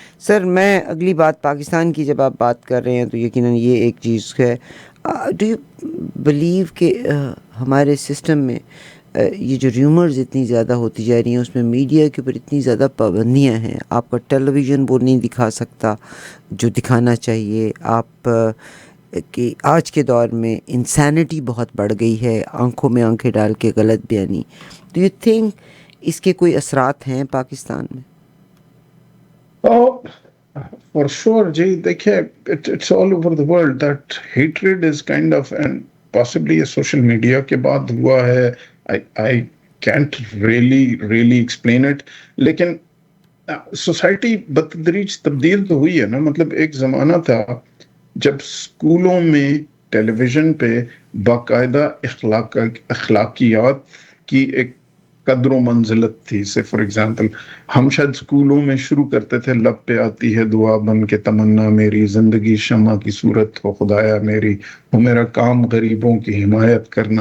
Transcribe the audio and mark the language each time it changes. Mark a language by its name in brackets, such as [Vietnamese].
[Urdu] سر میں اگلی بات پاکستان کی جب آپ بات کر رہے ہیں تو یقیناً یہ ایک چیز ہے, [English] do you believe [Urdu] کہ ہمارے سسٹم میں یہ جو ریومرز اتنی زیادہ ہوتی جا رہی ہیں, اس میں میڈیا کے اوپر اتنی زیادہ پابندیاں ہیں, آپ کا ٹیلی ویژن وہ نہیں دکھا سکتا جو دکھانا چاہیے, آپ کہ آج کے دور میں انسینٹی بہت بڑھ گئی ہے, آنکھوں میں آنکھیں ڈال کے غلط بیانی. [English] do you think [Urdu] اس کے کوئی اثرات ہیں پاکستان میں؟ [English] For sure, [Urdu] جی دیکھیے, [English] it's all over the world that hatred is kind of, and possibly a social media [Urdu] کے بعد ہوا ہے. [English] I can't really explain it. [Urdu] لیکن سوسائٹی بتدریج تبدیل تو ہوئی ہے نا. مطلب ایک زمانہ تھا جب اسکولوں میں ٹیلی ویژن پہ باقاعدہ اخلاقیات کی ایک قدر و منزلت تھی. [English] say for example [Urdu] ہم شاید اسکولوں میں شروع کرتے تھے لب پہ آتی ہے دعا بن کے تمنا میری, زندگی شمع کی صورت ہو خدایا میری, ہو میرا کام غریبوں کی حمایت کرنا.